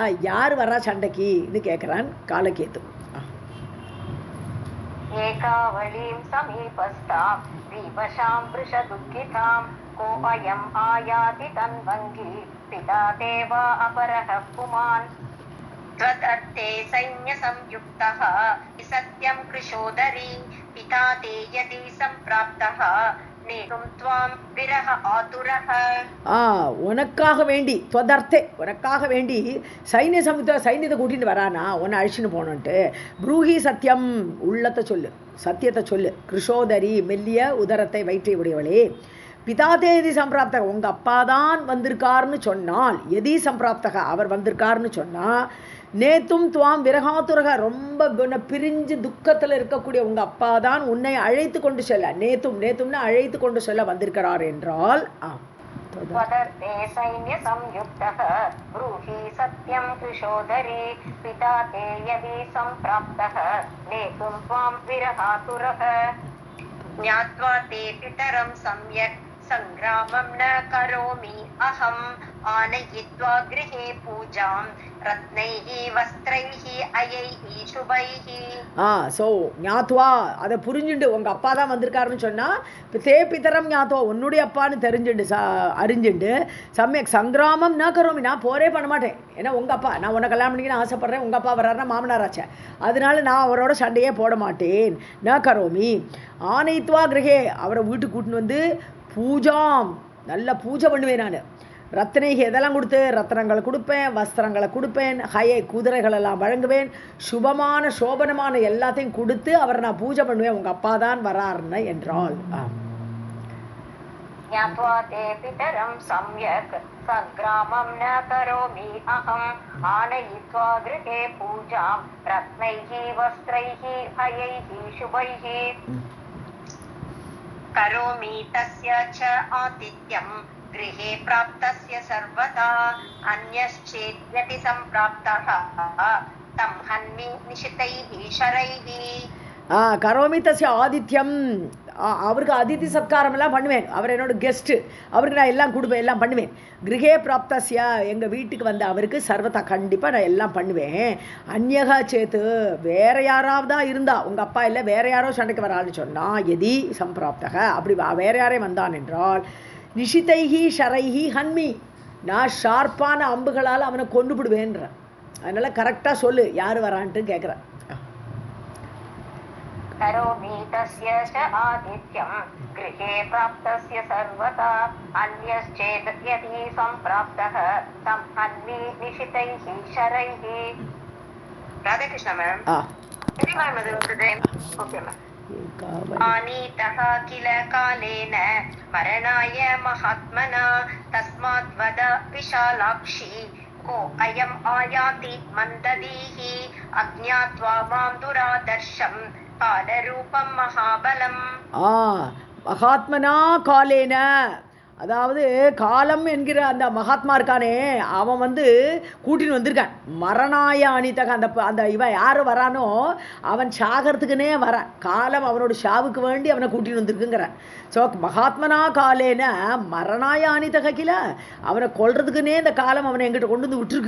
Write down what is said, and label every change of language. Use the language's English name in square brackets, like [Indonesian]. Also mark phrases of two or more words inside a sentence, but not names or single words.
[Tamil] யார் வரா சண்டைக்குன்னு கேட்குறான் காலகேது. [Sanskrit] एकावलीं समीपस्थां विवशां भृशदुःखिताम् को अयम् आयाति तन्वङ्गि पिता ते वा अपरः पुमान् त्वदर्थे सैन्यसंयुक्तः सत्यं कृशोदरी पिता ते यदि सम्प्राप्तः नेतुं त्वां विरह आतुरः. [Tamil] உனக்காக வேண்டி துவதர்த்தே, உனக்காக வேண்டி சைன்யத்தை கூட்டிட்டு வரானா, உன்னை அழிச்சுன்னு போனோன்ட்டு. [Sanskrit] ब्रूहि सत्यम्, [Tamil] உள்ளத்தை சொல்லு, சத்தியத்தை சொல்லு. கிருஷோதரி, மெல்லிய உதரத்தை வயிற்றை உடையவளே. [Sanskrit] पिता ते यदि सम्प्राप्तः, [Tamil] உங்கள் அப்பா தான் வந்திருக்காருன்னு சொன்னால், [Sanskrit] यदि सम्प्राप्तः [Tamil] அவர் வந்திருக்காருன்னு சொன்னால், [Sanskrit] नेतुं त्वां विरहातुरः, [Tamil] ரொம்ப பிரிஞ்சு துக்கத்தில் இருக்கக்கூடிய உங்கள் அப்பா தான் உன்னை அழைத்து கொண்டு செல்ல, நேத்தும்னு அழைத்து கொண்டு செல்ல வந்திருக்கிறார் என்றால், [Sanskrit] त्वदर्थे सैन्यसंयुक्तः ब्रूहि सत्यं कृशोदरी पिता ते यदि सम्प्राप्तः नेतुं त्वां विरहातुरः ज्ञात्वा ते पितरं सम्यक् संग्रामं न करोमि अहम् आनयित्वा गृहे पूजां रत्नैः वस्त्रैः अयैः शुभैः. [Tamil] ஸோ ஞாத்வா, அதை புரிஞ்சுண்டு உங்கள் அப்பா தான் வந்திருக்காருன்னு சொன்னால், [Sanskrit] ते पितरं ज्ञात्वा, [Tamil] உன்னுடைய அப்பான்னு தெரிஞ்சுண்டு அறிஞ்சுண்டு, [Sanskrit] सम्यक् सङ्ग्रामं न करोमि, [Tamil] நான் போரே பண்ண மாட்டேன். ஏன்னா உங்கள் அப்பா, நான் உன்னை கல்யாணம் பண்ணிக்கணும்னு ஆசைப்பட்றேன், உங்கள் அப்பா வர்றாருன்னா மாமனாராச்சே, அதனால நான் அவரோட சண்டையே போட மாட்டேன். [Sanskrit] न करोमि आनयित्वा गृहे, [Tamil] அவரை வீட்டுக்கு கூட்டின்னு வந்து பூஜாம், நல்ல பூஜை பண்ணுவேன் நான். ரத்னைக்கு எதெல்லாம் கொடுத்து, ரத்னங்களை கொடுப்பேன், வஸ்திரங்களை கொடுப்பேன், ஹயை குதிரைகளெல்லாம் வழங்குவேன், சுபமான சோபனமான எல்லாத்தையும் கொடுத்து அவரை நான் பூஜை பண்ணுவேன், உங்கள் அப்பா தான் வராருன்னு என்றால். [Sanskrit] ज्ञात्वा ते पितरं सम्यक् सग्रामं न करोमि अहम् आनयित्वा गृहे पूजां रत्नैः वस्त्रैः हयैः शुभैः. करोमि तस्य च आतिथ्यं गृहे प्राप्तस्य सर्वदा अन्यश्चेद्यति सम्प्राप्तः तं हन्मि निशितैः शरैः. करोमि तस्य आतिथ्यम्, [Tamil] அவருக்கு அதித்தி சத்காரம் எல்லாம் பண்ணுவேன். அவர் என்னோட கெஸ்ட்டு, அவருக்கு நான் எல்லாம் கொடுப்பேன், எல்லாம் பண்ணுவேன். [Sanskrit] गृहे प्राप्तस्य, [Tamil] எங்கள் வீட்டுக்கு வந்து அவருக்கு சர்வதா கண்டிப்பாக நான் எல்லாம் பண்ணுவேன். [Sanskrit] अन्यः चेत्, [Tamil] வேற யாராவதா இருந்தா, உங்கள் அப்பா இல்லை வேற யாரோ சண்டைக்கு வரான்னு சொன்னால், [Sanskrit] यदि सम्प्राप्तः, [Tamil] அப்படி வேற யாரே வந்தான் என்றால், [Sanskrit] निशितैः शरैः हन्मि, [Tamil] நான் ஷார்ப்பான அம்புகளால் அவனை கொண்டு விடுவேன்ற. அதனால் கரெக்டாக சொல்லு யார் வரான்ட்டு கேட்குறேன். [Sanskrit] करोमि तस्य च आदित्यं गृहे प्राप्तस्य सर्वदा अन्यश्चेत् यदि सम्प्राप्तः तं हन्मि निशितैः शरैः. [English] Radhe Krishna ma'am. Okay ma'am. [Sanskrit] आनीतः किल कालेन मरणाय महात्मना तस्मात् वद विशालाक्षी को अयम् आयाति मन्ददीः अज्ञात्वा मां दुरादर्शम् कालरूपं महाबलम्. महात्मना कालेन, [Tamil] அதாவது காலம் என்கிற அந்த மகாத்மா இருக்கானே, அவன் வந்து கூட்டின்னு வந்திருக்கான். [Sanskrit] मरणाय आनीतः, [Tamil] அந்த இவன் யார் வரானோ அவன் சாகிறதுக்குன்னே வரான். காலம் அவனோட ஷாவுக்கு வேண்டி அவனை கூட்டின்னு வந்திருக்குங்கிறான். ஸோ [Sanskrit] महात्मना कालेन मरणाय आनीतः किल, [Tamil] அவனை கொல்றதுக்குன்னே இந்த காலம் அவனை எங்கிட்ட கொண்டு வந்து விட்டுருக்கு.